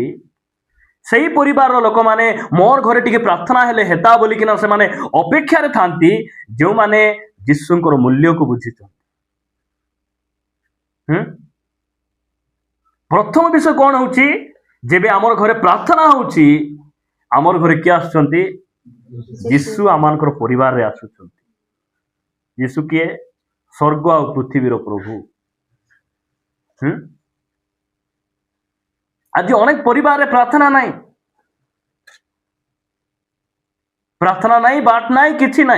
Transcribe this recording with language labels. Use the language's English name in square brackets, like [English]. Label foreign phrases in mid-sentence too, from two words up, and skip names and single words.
[Odia] ସହି ପରିବାରର ଲୋକମାନେ ମୋ ଘରେ ଟିକେ ପ୍ରାର୍ଥନା ହେଲେ ହେଇଥାନ୍ତା ବୋଲି କିନା ସେମାନେ ଅପେକ୍ଷାରେ ଥାଆନ୍ତି, ଯେଉଁମାନେ ଯୀଶୁଙ୍କର ମୂଲ୍ୟକୁ ବୁଝିଛନ୍ତି। ପ୍ରଥମ ବିଷୟ କଣ ହେଉଛି? ଯେବେ ଆମ ଘରେ ପ୍ରାର୍ଥନା ହେଉଛି, ଆମ ଘରେ କିଏ ଆସୁଛନ୍ତି? ଯୀଶୁ ଆମମାନଙ୍କର ପରିବାରରେ ଆସୁଛନ୍ତି। ଯୀଶୁ କିଏ? ସ୍ୱର୍ଗ ଆଉ ପୃଥିବୀର ପ୍ରଭୁ। ଆଜି ଅନେକ ପରିବାରରେ ପ୍ରାର୍ଥନା ନାହିଁ, ପ୍ରାର୍ଥନା ନାହିଁ, ବାଟ ନାହିଁ, କିଛି ନାହିଁ।